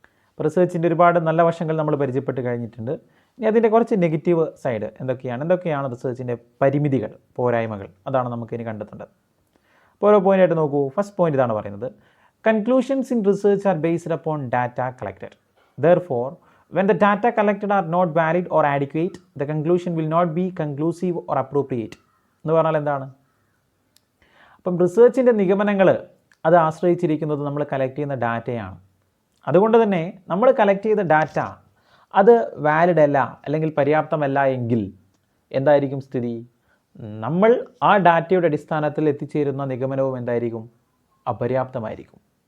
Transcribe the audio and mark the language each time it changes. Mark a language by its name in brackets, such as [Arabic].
[Malayalam] അപ്പോൾ റിസർച്ചിൻ്റെ ഒരുപാട് നല്ല വശങ്ങൾ നമ്മൾ പരിചയപ്പെട്ട് കഴിഞ്ഞിട്ടുണ്ട്. ഇനി അതിൻ്റെ കുറച്ച് നെഗറ്റീവ് സൈഡ് എന്തൊക്കെയാണ് റിസർച്ചിൻ്റെ പരിമിതികൾ, പോരായ്മകൾ, അതാണ് നമുക്ക് ഇനി കണ്ടെത്തേണ്ടത്. അപ്പോൾ ഓരോ പോയിൻ്റായിട്ട് നോക്കൂ. [English] first point [Malayalam] ഇതാണ് പറയുന്നത്, [English] Conclusions in research are based upon data collected. Therefore, when the data collected are not valid or adequate, the conclusion will not be conclusive or appropriate. [Malayalam] എന്ന് പറഞ്ഞാൽ എന്താണ്? അപ്പം റിസർച്ചിൻ്റെ നിഗമനങ്ങൾ അത് ആശ്രയിച്ചിരിക്കുന്നത് നമ്മൾ കളക്ട് ചെയ്യുന്ന ഡാറ്റയാണ്. അതുകൊണ്ട് തന്നെ നമ്മൾ കളക്ട് ചെയ്ത ഡാറ്റ അത് വാലിഡ് അല്ല അല്ലെങ്കിൽ പര്യാപ്തമല്ല എങ്കിൽ എന്തായിരിക്കും സ്ഥിതി? നമ്മൾ ആ ഡാറ്റയുടെ അടിസ്ഥാനത്തിൽ എത്തിച്ചേരുന്ന നിഗമനവും എന്തായിരിക്കും? അപര്യാപ്തമായിരിക്കും.